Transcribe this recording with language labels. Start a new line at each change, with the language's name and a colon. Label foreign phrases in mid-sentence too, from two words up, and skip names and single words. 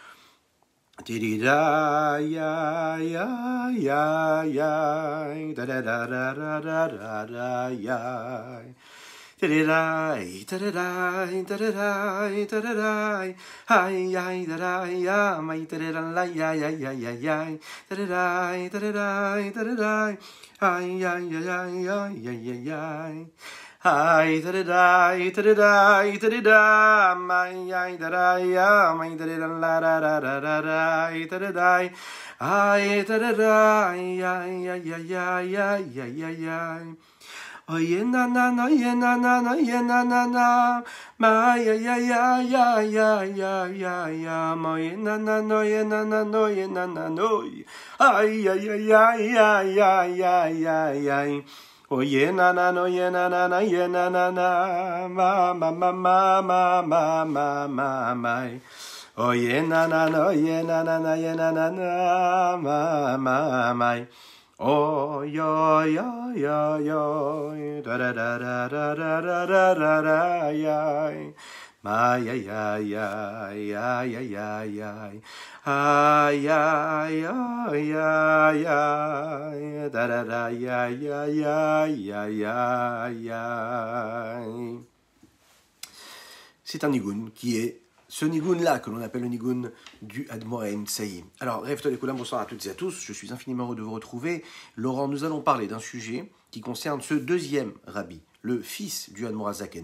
French: di da ya ya ya ya da da da da da da da ya da-da-da, da-da-da, da-da-da, da-da-da, ay ay da-da ya, my da-da-da, ya ya ya ya ya, da-da-da, da-da-da, da-da-da, ay ay ya ya ya ya ya. Ay da-da-da, da-da-da, da-da-da, my ay da-da ya, my da-da-da, la da da da da da, da-da-da, ay da-da-da, ya ya ya ya ya ya ya ya. Oye na na na ye na na na ye na na na ma ya ya ya ya ya ya ya ya ma ye na na no ye na na no ye na na no ay ya ya ya ya ya ya ya ya oye na na no ye na na ye na na ma ma ma ma ma ma ma ma ma oye na na no ye na na ye na na ma ma ma. Oh yo yo yo yo da da da da da da da da da ya ma ya ya ya ya ya ya ya ah ya ya ya ya da da da ya ya ya ya ya ya. C'est un nigun qui est ce nigun-là, que l'on appelle le nigun du Admour Haïm Saï. Alors,
Hebrew: ערב טוב לכולם,
French: bonsoir à toutes et à tous. Je suis infiniment heureux de vous retrouver. Laurent, nous allons parler d'un sujet qui concerne ce deuxième rabbi, le fils du Admour HaZaken.